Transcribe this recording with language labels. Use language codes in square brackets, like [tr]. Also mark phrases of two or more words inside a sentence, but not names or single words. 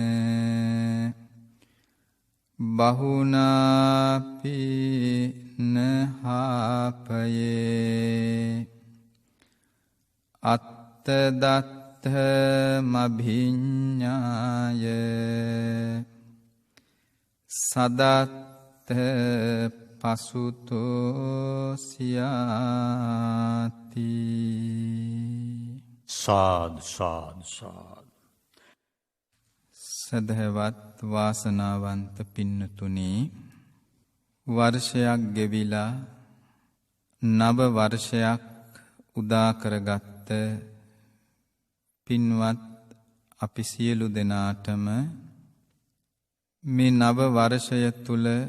[pi] බහුනාපි නහාපයේ අත්තදත්ත මභිඤ්ඤාය සදත්ත පසුතෝ සියාති සාද් සාද් සාද්. [si] සදහවත් වාසනාවන්ත පින්නතුනි, වර්ෂයක් ගෙවිලා නව වර්ෂයක් උදා කරගත්ත පින්වත් අපි සියලු දෙනාටම මේ නව වර්ෂය තුල